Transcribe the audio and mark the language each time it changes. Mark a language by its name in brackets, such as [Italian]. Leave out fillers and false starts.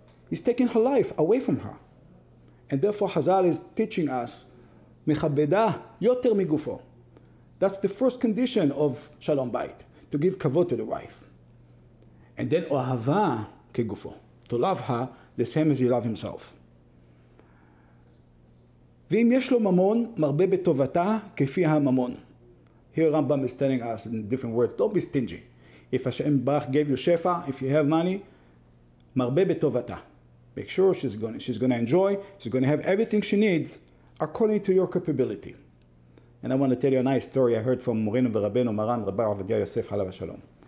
[English] He's taking her life away from her. And therefore Hazal is teaching us, mechabeda yoter migufo. That's the first condition of Shalom Bayit, to give kavod to the wife. And then ohava kegufo, to love her the same as he loves himself. [Hebrew] ואם יש לו ממון, מרבה בטובתה כפי הממון. [English] Here Rambam is telling us in different words, don't be stingy. If Hashem Baruch gave you shefa, if you have money, [Hebrew] מרבה בטובתה. [English] Make sure she's going to enjoy, she's going to have everything she needs according to your capability. And I want to tell you a nice story I heard from Moreno Verabeno Maran Rabbi Avadia Yosef Halav Shalom.